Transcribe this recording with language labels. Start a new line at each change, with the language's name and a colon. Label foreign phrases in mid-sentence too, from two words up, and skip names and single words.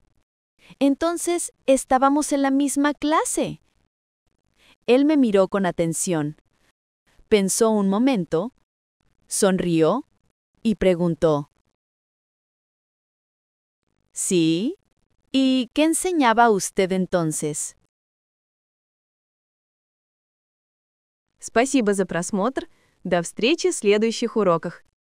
Spanish: Entonces, estábamos en la misma clase. Él me miró con atención. Pensó un momento, sonrió y preguntó: ¿sí? ¿Y qué enseñaba usted entonces?
Russian: Спасибо за просмотр. До встречи в следующих уроках.